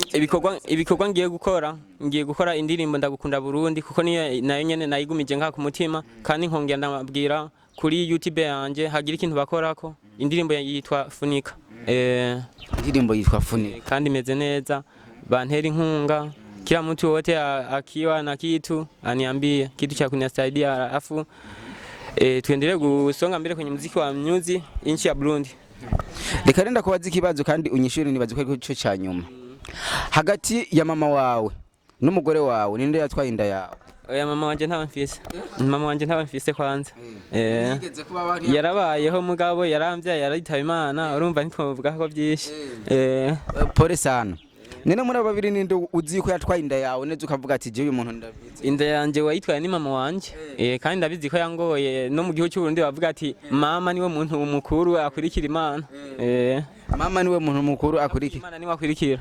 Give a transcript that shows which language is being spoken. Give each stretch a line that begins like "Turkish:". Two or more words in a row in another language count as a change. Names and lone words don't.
Rundi: ibikorwa ngiye gukora indirimbo ndagukunda Burundi kuko niyo nayo nyene nayigumije ngaha ku mutima kandi nkongera ndababwira kuri YouTube yanje hagira ikintu bakorako indirimbo yitwa Funika indirimbo yitwa Funika kandi imeze neza bantera inkunga
Swahili: kila mtu wote akiwa na kitu aniambie kitu cha kunisaidia afu tuendelee gusonga mbele kwenye muziki wa mnyuzi inchi ya Burundi.
Rundi: Reka renda kubaza ikibazo kandi unyishuri nibaze ko cyo cyanyuma. Hagati ya mama wawe n'umugore wawe ninde yatwaye inda yawe? Oya mama wanje ntawe mfise kwanza. Yarabayeho mugabo yaramvya yaritaba Imana urumva ntitwovuga ko byinshi.
Swahili: Pole sana.
Rundi: Nene muri babiri ninde uzi ko yatwaye inda yawe neze ukavuga ati je uyu muntu ndabizi. Inda yanje wayitwaye ni mama wanje. Kandi ndabizi ko yangoye no mu gihugu cy'u Burundi bavuga ati mama niwe muntu mukuru akurikira Imana. Mama niwe muntu mukuru akurikira. Imana niwe akurikira.